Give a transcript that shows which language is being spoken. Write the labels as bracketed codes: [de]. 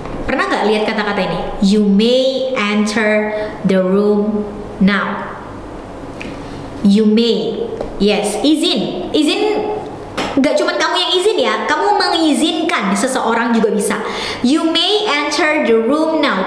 [id] Pernah nggak lihat kata-kata ini? [en] You may enter the room now. You may. [id] Yes, izin nggak cuma kamu yang izin ya, kamu mengizinkan seseorang juga bisa. [en] You may enter the room now.